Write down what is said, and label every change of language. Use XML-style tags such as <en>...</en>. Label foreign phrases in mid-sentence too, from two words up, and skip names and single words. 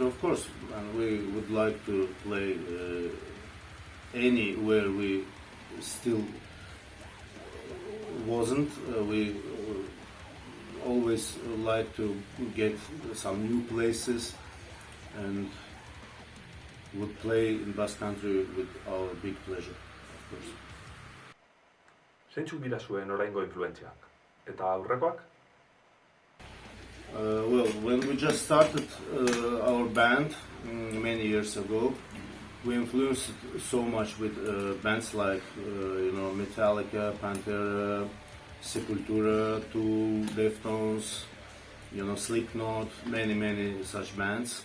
<en>Of course, and we would like to play anywhere we still wasn't. We always like to get some new places and would play in Basque Country with our big pleasure, of course.</en> <eu>Zeintzuk dira zuen oraingo influentziak? Eta aurrekoak?</eu> <en>Well, when we just started our band many years ago, we influenced so much with bands like Metallica, Pantera, Sepultura, Tool, Deftones, Slipknot, many such bands.</en>